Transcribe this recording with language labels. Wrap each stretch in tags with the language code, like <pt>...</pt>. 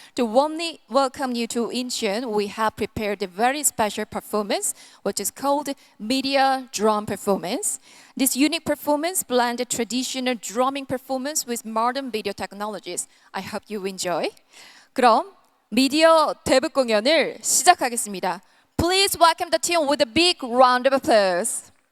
<en>To warmly welcome you to Incheon, we have prepared a very special performance, which is called Media Drum Performance. This unique performance blends traditional drumming performance with modern video technologies. I hope you enjoy.</en> <ko>그럼 미디어 대북 공연을 시작하겠습니다.</ko> <en>Please welcome the team with a big round of applause.</en>